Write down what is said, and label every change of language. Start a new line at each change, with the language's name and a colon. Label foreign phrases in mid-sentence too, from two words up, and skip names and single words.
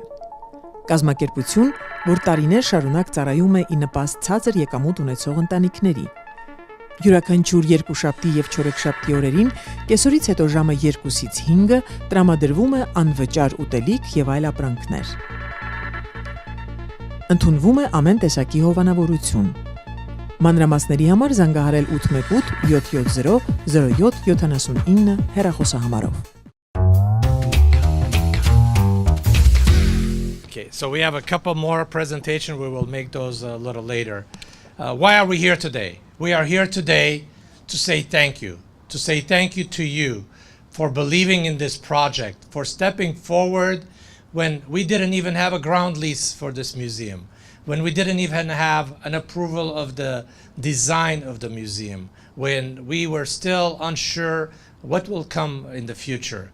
Armenian: Կազմակերպություն, որ տարիներ շարունակ ծառայում է ի նպաստ ցածր եկամուտ ունեցող ընտանիքների։ Յուրաքանչյուր երկուշաբթի եւ չորեքշաբթի օրերին կեսօրից հետո ժամը 2-ից 5-ը տրամադրվում է անվճար ուտելիք եւ այլ ապրանքներ։ Ընդունվում է ամեն տեսակի հովանավորություն։ Մանրամասների համար զանգահարել 818 770 0779 հեռախոսահամարով։
English: Okay, so we have a couple more presentations. We will make those a little later. Why are we here today? We are here today to say thank you. To say thank you to you for believing in this project, for stepping forward when we didn't even have a ground lease for this museum, when we didn't even have an approval of the design of the museum, when we were still unsure what will come in the future.